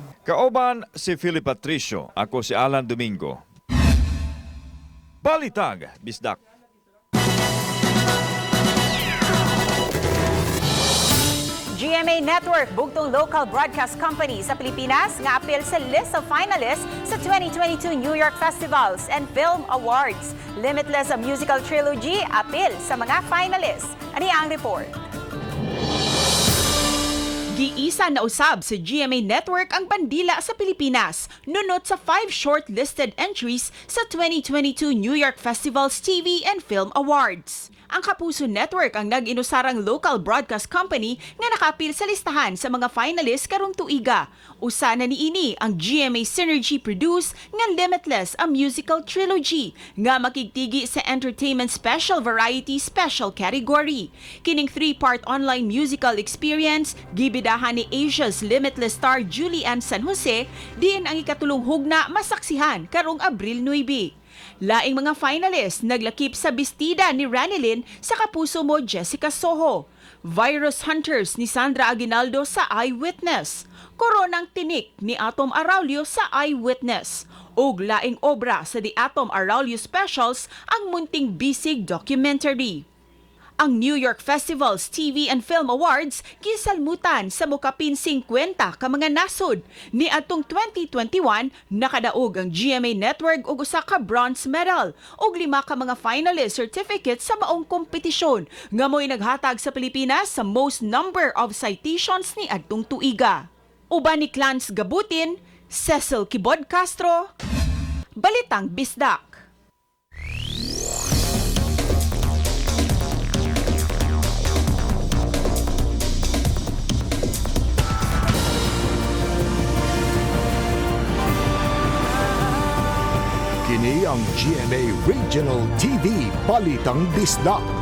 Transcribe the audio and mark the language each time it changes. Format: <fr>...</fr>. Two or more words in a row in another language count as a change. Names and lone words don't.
<ceb>Kaoban si Philip Patricio, ako si Alan Domingo. Balitag Bisdak. GMA GMA Network bugtong local broadcast company sa Pilipinas nga apil sa</ceb> <en>list of finalists</en> <ceb>sa 2022 New York Festivals and Film Awards. Limitless a musical trilogy apil sa mga finalists. Ani ang report. Giisa na usab sa GMA Network ang bandila sa Pilipinas, nunot sa 5 shortlisted entries sa 2022 New York Festivals TV and Film Awards. Ang Kapuso Network ang nag-inusarang local broadcast company nga nakapil sa listahan sa mga finalists karong tuiga. Usa na niini ang GMA Synergy Produce nga Limitless a musical trilogy nga makigtigi sa Entertainment Special Variety Special category. Kining 3-part</ceb> <en>online musical experience</en> <ceb>gibidahan ni Asia's Limitless star Julianne San Jose, diin ang ikatulong hugna masaksihan karong Abril 9. Laing mga finalists naglakip sa bestida ni Ranilyn sa Kapuso Mo Jessica Soho, Virus Hunters ni Sandra Aguinaldo sa Eyewitness, Koronang Tinik ni Atom Araulio sa Eyewitness, ug laing obra sa The Atom Araulio Specials ang Munting Bisig documentary. Ang New York Festivals TV and Film Awards gisalmutan sa mokapin 50 ka mga nasod. Ni atong 2021 nakadaog ang GMA Network og usa ka</ceb> <en>bronze medal</en> <ceb>ug 5 ka mga</ceb> <en>finalist certificates</en> <ceb>sa maong kompetisyon nga mo'y naghatag sa Pilipinas sa</ceb> <en>most number of citations</en> <ceb>ni adtong tuiga. Uban ni Clarence Gabutin, Cecil Kibod Castro, Balitang Bisdak. Kini ang GMA Regional TV Balitang Bisdak.</ceb>